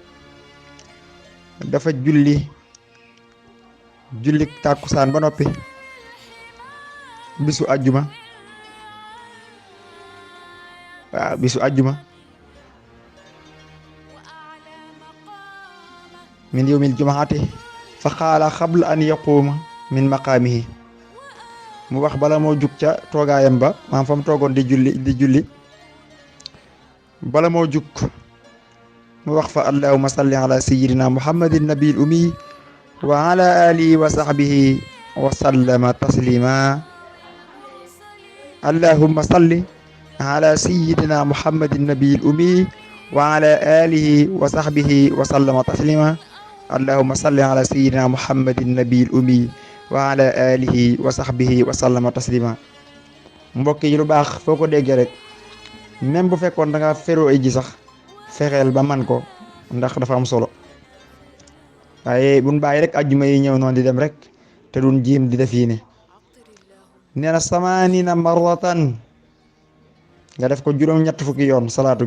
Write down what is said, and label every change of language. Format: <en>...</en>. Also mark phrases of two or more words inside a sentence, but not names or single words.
<wo>dafa julli tàkkusaan ba noppi bisu àjjuma</wo> <ar>من يوم الجمعة فقال قبل أن يقوم من مقامه</ar> <wo>mu wax bala moo jug ca toogaayam ba maam fa mu toogoon di julli bala moo jug mu wax</wo> <ar>فاللهم صل على سيدنا محمد النبي الأمي وعلى آله وصحبه وسلم تسليما اللهم صل على سيدنا محمد النبي الأمي وعلى آله وصحبه وسلم تسليما اللهم صل على سيدنا محمد النبي الأمي وعلى آله وصحبه وسلم تسليما.</ar> <wo>mbokk yi lu baax foo ko déggee rek même bu fekkoon da nga feroo ji sax fexeel ba man ko ndax dafa am solo waaye buñ bàyyi rek ajjuma yi ñëw noonu di dem rek te duñ jiim di def yi ne nee na</wo> <ar>ثمانين مرة</ar> <wo>nga def ko juróom-ñett fukki yoon salaatu</wo>